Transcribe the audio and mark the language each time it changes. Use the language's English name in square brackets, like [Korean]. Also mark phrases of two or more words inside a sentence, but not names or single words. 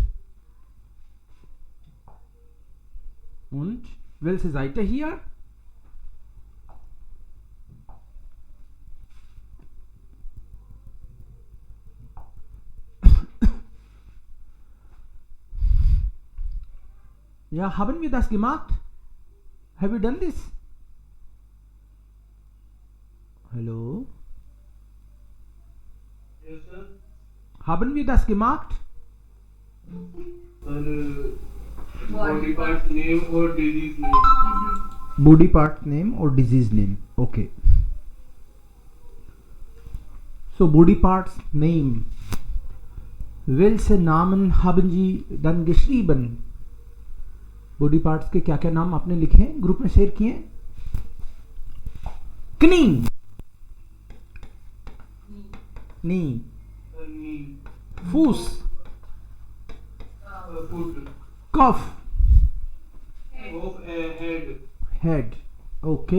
[German] Und welche Seite hier? Ja, haben wir das gemacht? [English] Have you done this? Hello? Yes, sir. [German] Haben wir das gemacht? [English] Body part name or disease name. Body part name or disease name. Okay. So body parts name. [German] Welche Namen haben Sie dann geschrieben? [English] body parts [Hindi] के क्या क्या नाम आपने लिखे हैं, ग्रुप में शेयर किए? [German] Knie, knee, Fuß, [English] Foot, [German] Kopf, [English] head, okay.